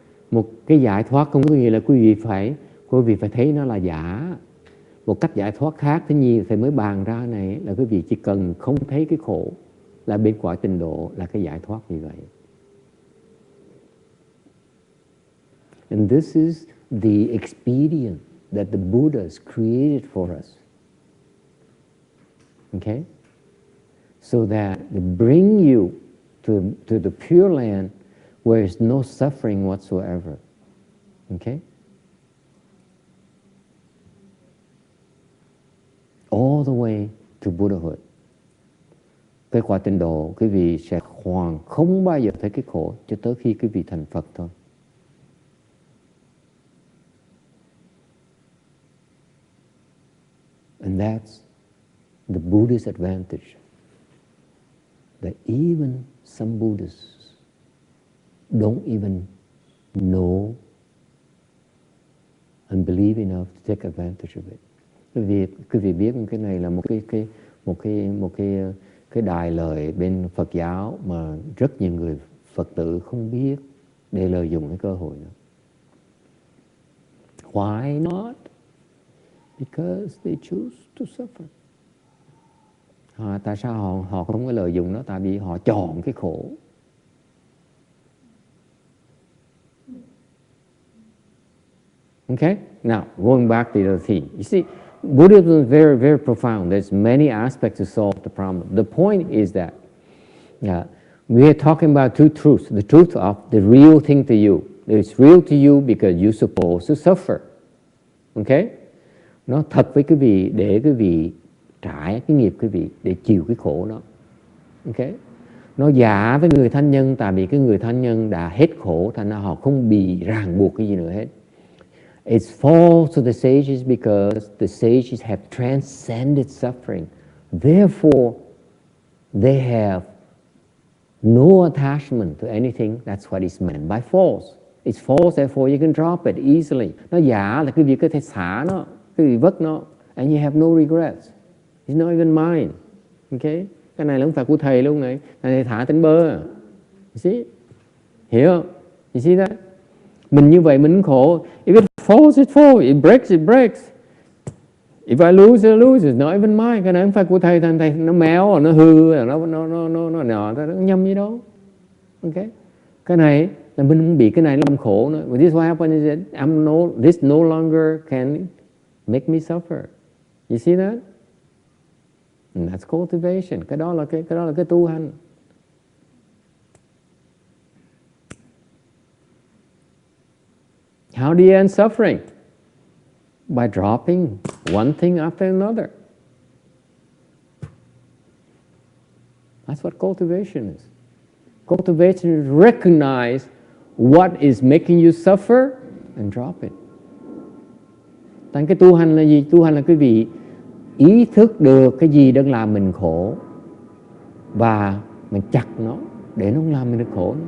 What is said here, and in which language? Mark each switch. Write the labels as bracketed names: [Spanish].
[Vietnamese] Một cái giải thoát không có nghĩa là quý vị phải thấy nó là giả. Một cách giải thoát khác tất nhiên thầy mới bàn ra này là quý vị chỉ cần không thấy cái khổ là bên cõi tịnh độ là cái giải thoát như vậy. [English] And this is the expedient that the Buddhas created for us. Okay? So that they bring you to the Pure Land where there's no suffering whatsoever. Okay? All the way to Buddhahood. [Vietnamese] Cái quả tịnh độ quý vị sẽ không bao giờ thấy cái khổ cho tới khi quý vị thành Phật thôi. [English] And that's the Buddhist advantage. That even some Buddhists don't even know and believe enough to take advantage of it. [Vietnamese] Quý vị biết cái này là một cái đài lời bên Phật giáo mà rất nhiều người Phật tử không biết để lợi dụng cái cơ hội đó. [English] Why not? Because they choose to suffer. [Vietnamese] Tại sao họ không có lợi dụng nó? Tại vì họ chọn cái khổ. [English] Okay? Now, going back to the theme. You see, Buddhism is very, very profound. There's many aspects to solve the problem. The point is that we are talking about two truths. The truth of the real thing to you. It's real to you because you're supposed to suffer. Okay? [Vietnamese] Nó thật với quý vị để quý vị trải cái nghiệp quý vị, để chịu cái khổ nó. Okay? Nó giả với người thân nhân tại vì cái người thân nhân đã hết khổ, thành ra họ không bị ràng buộc cái gì nữa hết. [English] It's false to the sages because the sages have transcended suffering. Therefore, they have no attachment to anything. That's what is meant by false. It's false, therefore you can drop it easily. [Vietnamese] Nó giả là quý vị có thể xả nó, quý vị vứt nó, [English] and you have no regrets. It's not even mine. [Vietnamese] Okay? Cái này là không phải của thầy luôn này. Thầy thả tính bơ. [English] You see? [Vietnamese] Hiểu không? [English] You see that? [Vietnamese] Mình như vậy mình khổ. [English] If it falls, it falls. It breaks, it breaks. If I lose, I lose. It's not even mine. [Vietnamese] Cái này không phải của thầy. Thầy nó méo, nó hư, nó nhầm gì đâu. Okay? Cái này là mình không bị cái này làm khổ nữa. [English] But this what happens is that this no longer can make me suffer. You see that? And that's cultivation. [Vietnamese] Cái đó là cái tu hành. [English] How do you end suffering? By dropping one thing after another. That's what cultivation is. Cultivation is recognize what is making you suffer and drop it. [Vietnamese] Thành cái tu hành là gì? Tu hành là quý vị ý thức được cái gì đang làm mình khổ và mình chặt nó để nó không làm mình được khổ.